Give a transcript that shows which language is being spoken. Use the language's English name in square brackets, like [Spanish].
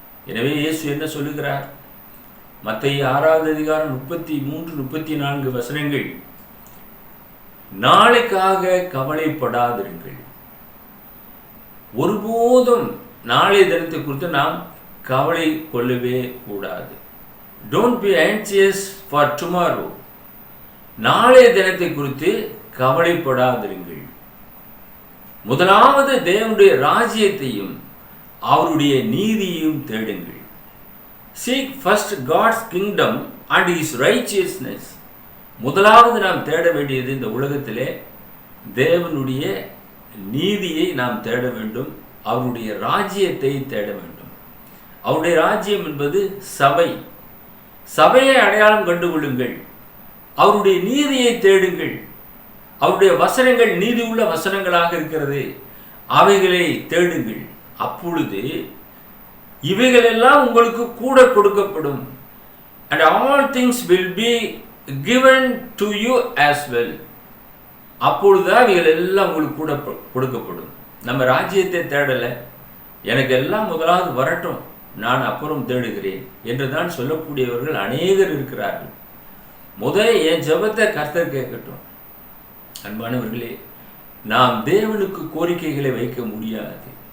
[Tamil] எனவே இயேசு என்ன சொல்லுகிறார்? மத்தேயு 6வது அதிகாரம் 33-34 வசனங்கள். நாளைக்காக கவலைப்படாதிருங்கள். ஒருபோதும் நாளை தினத்தை குறித்து நாம் கவலை கொள்ளவே கூடாது. [English] Don't be anxious for tomorrow. [Tamil] நாளைய தினத்தை குறித்து கவலைப்படாதிருங்கள். முதலாவது தேவனுடைய ராஜ்யத்தையும் அவருடைய நீதியையும் தேடுங்கள். [English] Seek first God's kingdom and His righteousness. [Tamil] முதலாவது நாம் தேட வேண்டியது இந்த உலகத்திலே தேவனுடைய நீதியை நாம் தேட வேண்டும். அவருடைய ராஜ்யத்தை தேட வேண்டும். அவருடைய ராஜ்யம் என்பது சபை. சபையை அடையாளம் கண்டுகொள்ளுங்கள். அவருடைய நீதியை தேடுங்கள். அவருடைய வசனங்கள் நீதி உள்ள வசனங்களாக இருக்கிறது, அவைகளை தேடுங்கள். அப்பொழுது இவைகளெல்லாம் உங்களுக்கு கூட கொடுக்கப்படும். [English] And all things will be given to you as well. [Tamil] அப்பொழுதுதான் இவைகள் எல்லாம் உங்களுக்கு கூட கொடுக்கப்படும். நம்ம ராஜ்யத்தை தேடலை, எனக்கு எல்லாம் முதலாவது வரட்டும், நான் அப்புறம் தேடுகிறேன் என்றுதான் சொல்லக்கூடியவர்கள் அநேகர் இருக்கிறார்கள். என் ஜெபத்தை கர்த்தர் கேட்கட்டும். அன்பானவர்களே, நாம் தேவனுக்கு கோரிக்கைகளை வைக்க முடியாது.